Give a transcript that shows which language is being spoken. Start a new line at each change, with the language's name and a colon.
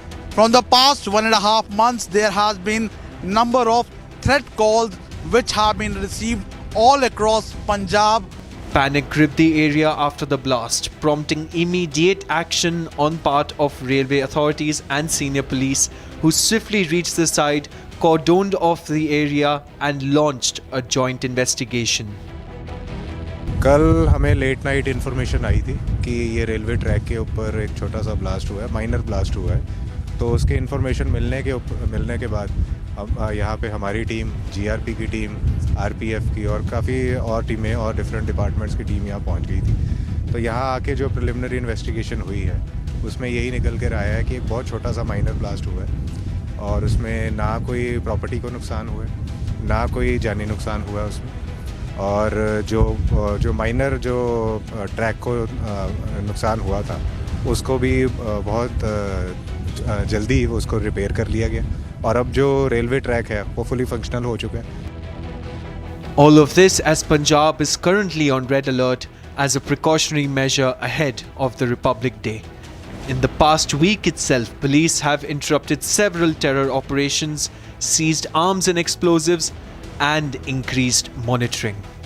English: From the past 1.5 months, there has been number of threat calls which have been received all across Punjab. Panic gripped the area after the blast, prompting immediate action on part of railway authorities and senior police, who swiftly reached the site, cordoned off the area and launched a joint investigation.
Hindi: कल हमें late night information आई थी कि ये railway track के ऊपर एक छोटा सा ब्लास्ट हुआ है, माइनर ब्लास्ट हुआ है। तो उसके इन्फॉर्मेशन मिलने के बाद यहाँ पे हमारी टीम, जीआरपी की टीम, आरपीएफ की और काफ़ी और टीमें और डिफरेंट डिपार्टमेंट्स की टीम यहाँ पहुँच गई थी। तो यहाँ आके जो प्रिलिमिनरी इन्वेस्टिगेशन हुई है, उसमें यही निकल कर आया है कि एक बहुत छोटा सा माइनर ब्लास्ट हुआ है और उसमें ना कोई प्रॉपर्टी को नुकसान हुआ है, ना कोई जानी नुकसान हुआ है उसमें। और जो माइनर जो ट्रैक को नुकसान हुआ था, उसको भी बहुत जल्दी उसको रिपेयर कर लिया गया और अब जो रेलवे ट्रैक है वो फुली फंक्शनल हो चुका है।
English: All of this as Punjab is currently on red alert as a precautionary measure ahead of the Republic Day. In the past week itself, police have interrupted several terror operations, seized arms and explosives, and increased monitoring.